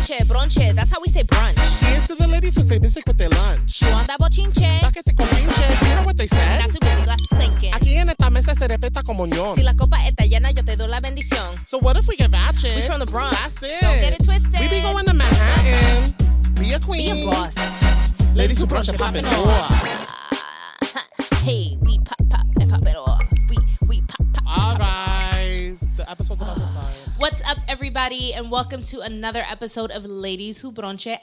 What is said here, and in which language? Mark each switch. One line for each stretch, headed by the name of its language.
English: bronche, that's how we say brunch. Here's to the ladies who say basic with their lunch. You want that bochinche?
Spanish: Paquete con pinche,
English: you know what they said? Not too busy, glasses clinking.
Spanish: Aquí en esta mesa se respeta como ñón. Si la copa está llena, yo te doy la bendición.
English: So what if we get ratchet? We from the Bronx. That's it. Don't get it twisted. We be going to Manhattan. Be a queen. Be a boss. Ladies who brunch and poppin' off. Hey, we pop and pop it off. We pop. All right. The episode's about to start. What's up, everybody, and welcome to another episode of Ladies Who Bronche.